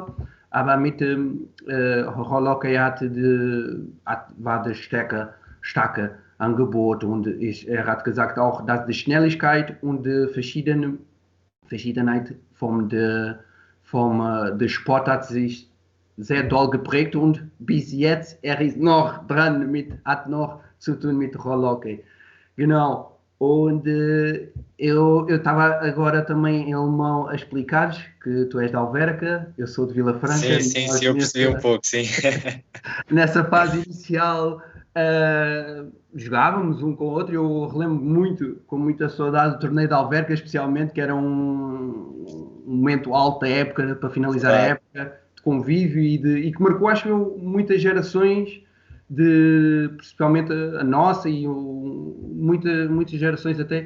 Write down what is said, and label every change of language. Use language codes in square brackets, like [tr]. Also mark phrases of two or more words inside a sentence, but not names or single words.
[de] Aber mit dem Rollhockey war das starke Angebot und er hat gesagt auch, dass die Schnelligkeit und die Verschiedenheit vom der Sportart sich sehr doll geprägt und bis jetzt er ist noch dran hat noch zu tun mit Rollhockey. Genau. [pt] Und eu estava agora também em alemão a explicar-vos que tu és de Alverca, eu sou de Vila Franca. Sim, eu percebi um pouco, sim. Nessa fase inicial jogávamos um com o outro. Eu relembro muito, com muita saudade, o torneio de Alverca, especialmente, que era um momento alto da época, para finalizar a época, de convívio e que marcou, acho eu, muitas gerações, principalmente a nossa e muitas gerações até.